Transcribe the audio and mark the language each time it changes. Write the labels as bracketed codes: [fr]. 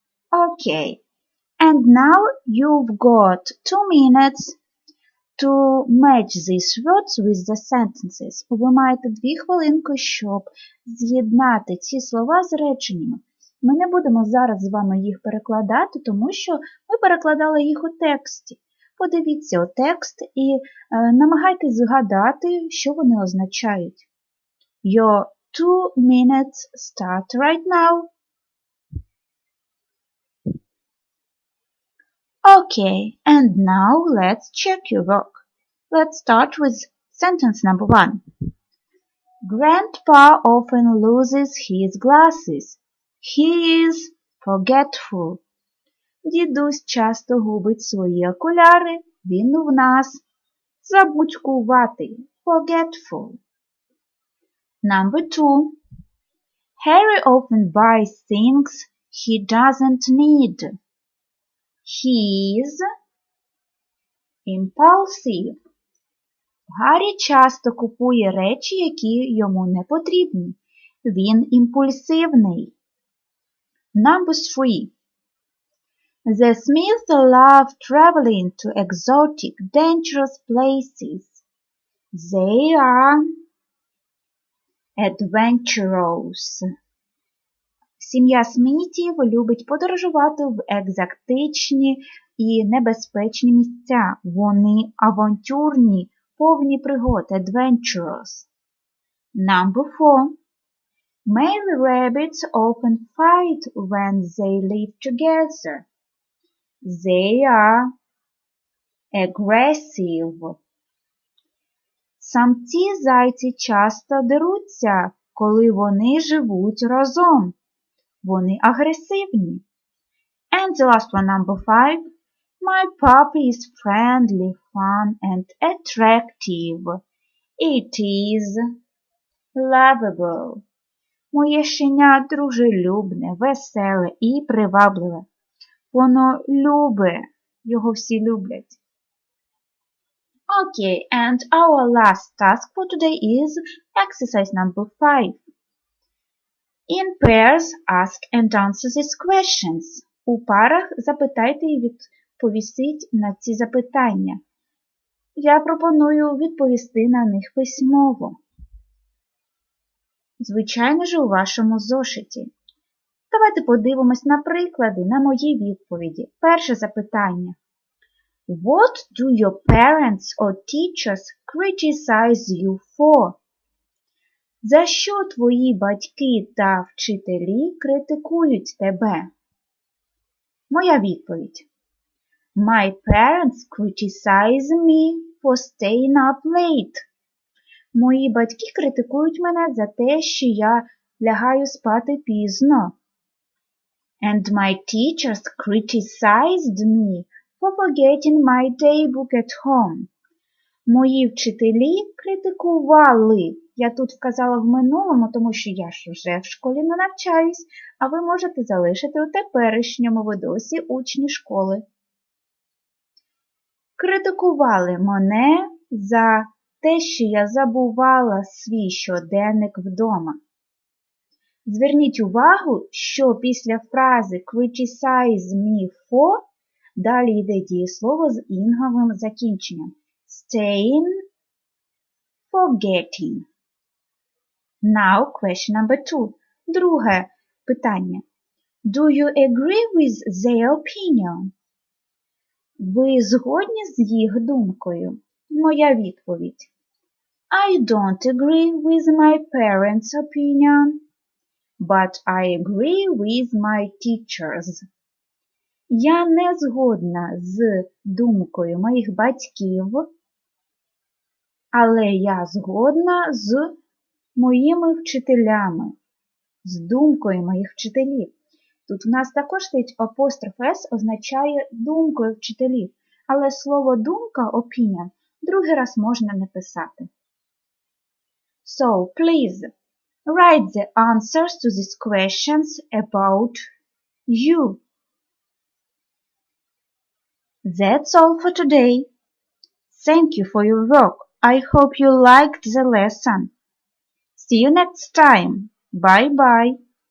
[en] Okay, and now you've got 2 minutes to match these words with the sentences. [uk] Ви маєте 2 хвилинки, щоб з'єднати ці слова з реченнями. Ми не будемо зараз з вами їх перекладати, тому що ми перекладали їх у тексті. Подивіться у текст і намагайтесь згадати, що вони означають. [en] Your 2 minutes start right now. Okay, and now let's check your work. Let's start with sentence number 1. Grandpa often loses his glasses. He is forgetful. [uk] Дідусь часто губить свої окуляри. Він у нас забудькуватий. [en] Forgetful. Number 2. Harry often buys things he doesn't need. He's impulsive. [uk] Гаррі часто купує речі, які йому не потрібні. Він імпульсивний. [en] Number 3. The Smiths love traveling to exotic, dangerous places. They are adventurous. [uk] Сім'я Смітів любить подорожувати в екзотичні і небезпечні місця. Вони авантюрні, повні пригод, adventurous. [en] Number 4. Male rabbits often fight when they live together. They are aggressive. [uk] Самці зайці часто деруться, коли вони живуть разом. Вони агресивні. [en] And the last one, number 5. My puppy is friendly, fun and attractive. It is lovable. [uk] Моє щеня дружелюбне, веселе і привабливе. Воно любе. Його всі люблять. [en] Okay, and our last task for today is exercise number 5. In pairs, ask and answer these questions. [uk] У парах запитайте і відповісіть на ці запитання. Я пропоную відповісти на них письмово. Звичайно ж, у вашому зошиті. Давайте подивимось на приклади, на мої відповіді. Перше запитання. [en] What do your parents or teachers criticize you for? [uk] За що твої батьки та вчителі критикують тебе? Моя відповідь. [en] My parents criticize me for staying up late. [uk] Мої батьки критикують мене за те, що я лягаю спати пізно. [en] And my teachers criticized me for forgetting my daybook at home. [uk] Мої вчителі критикували. Я тут вказала в минулому, тому що я ж вже в школі не навчаюсь, а ви можете залишити у теперішньому, ви досі учні школи. Критикували мене за те, що я забувала свій щоденник вдома. Зверніть увагу, що після фрази [en] criticize me for [uk] далі йде дієслово з інговим закінченням. Staying, forgetting. [en] Now question number 2. [uk] Друге питання. [en] Do you agree with their opinion? [uk] Ви згодні з їх думкою? Моя відповідь. [en] I don't agree with my parents' opinion, but I agree with my teachers. [uk] Я не згодна з думкою моїх батьків, але я згодна з моїми вчителями, з думкою моїх вчителів. Тут у нас також стоїть апостроф «с», означає думкою вчителів, але слово думка, opinion, другий раз можна не писати. [en] So, please, write the answers to these questions about you. That's all for today. Thank you for your work. I hope you liked the lesson. See you next time. Bye-bye.